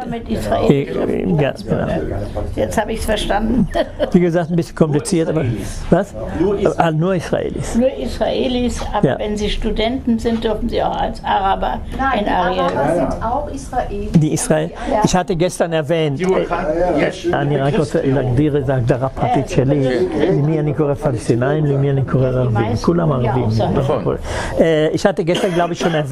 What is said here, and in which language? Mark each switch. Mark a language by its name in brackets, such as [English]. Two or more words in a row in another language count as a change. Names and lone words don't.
[German] Ja, genau. Jetzt habe ich es verstanden. Wie gesagt, ein bisschen kompliziert, aber was? Nur Israelis. Nur Israelis, aber ja. Wenn sie Studenten sind, dürfen sie auch als Araber in Ariel. Araber sind auch Israelis. Die Israel. Ich hatte gestern erwähnt, [Hebrew] אני רק רוצה להגדיר את ההגדרה פרטית שלי, למי אני קורא פלסטינאים, למי אני קורא ערבים, כולם ערבים. [German] Ich hatte gestern, glaube ich, schon